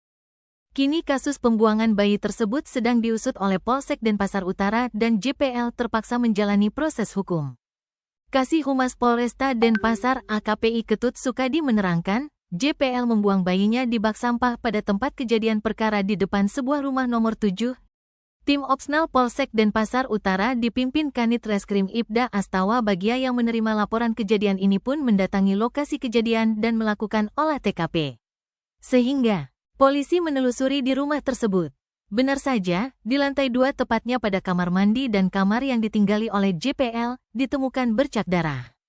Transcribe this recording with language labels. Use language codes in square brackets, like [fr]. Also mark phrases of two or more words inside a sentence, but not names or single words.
[id] Kini kasus pembuangan bayi tersebut sedang diusut oleh Polsek Denpasar Utara dan JPL terpaksa menjalani proses hukum. Kasih Humas Polresta Denpasar AKPI Ketut Sukadi menerangkan, JPL membuang bayinya di bak sampah pada tempat kejadian perkara di depan sebuah rumah nomor 7. Tim Opsnal Polsek Denpasar Utara dipimpin Kanit Reskrim Ibda Astawa Bagia yang menerima laporan kejadian ini pun mendatangi lokasi kejadian dan melakukan olah TKP. Sehingga polisi menelusuri di rumah tersebut. Benar saja, di lantai 2 tepatnya pada kamar mandi dan kamar yang ditinggali oleh JPL, ditemukan bercak darah.